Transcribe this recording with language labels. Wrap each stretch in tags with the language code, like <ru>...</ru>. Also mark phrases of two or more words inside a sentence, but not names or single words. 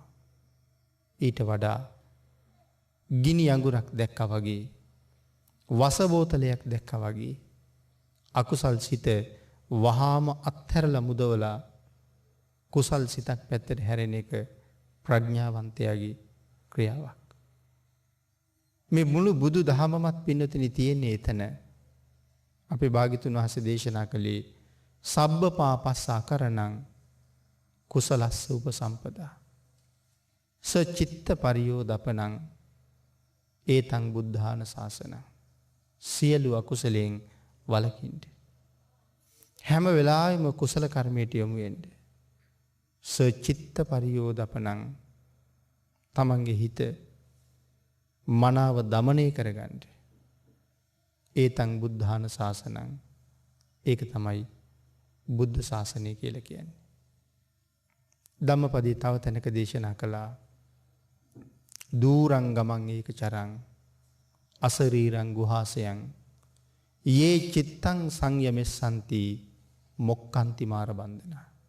<si>ඊට වඩා ගිනි අඟුරක් දැක්කා වගේ, වස බෝතලයක් දැක්කා වගේ අකුසල් සිත වහාම අත්හැරලා මුදවලා කුසල් සිතක් පැත්තට හැරෙන එක ප්‍රඥාවන්තයාගේ ක්‍රියාවක්. මේ මුළු බුදු දහමමත් පින්නතුනි තියෙන්නේ එතන. අපේ භාග්‍යතුන් වහන්සේ දේශනා කළේ</si> <pi>සබ්බ පාපස්ස අකරණං කුසලස්ස උපසම්පදා සචිත්ත පරියෝදපනං ඒතං බුද්ධාන ශාසනං.</pi> <si>සියලු අකුසලයෙන් වළකින්න. හැම වෙලාවෙම කුසල කර්මයට යොමු වෙන්න.</si> <pi>සචිත්ත පරියෝදපනං</pi> <si>තමන්ගේ හිත මනාව දමනය කරගන්න.</si> <pi>ඒතං බුද්ධාන ශාසනං.</pi> <si>ඒක තමයි බුද්ධ ශාසනය කියලා කියන්නේ. ධම්මපදයේ තව තැනක දේශනා කළා</si> <pi>දූරං ගමං ඒක චරං අසරීරං ගුහාසයන් යේ චිත්තං සංයමෙස්සන්ති මොක්කන්ති මාර බන්ධනා.</pi>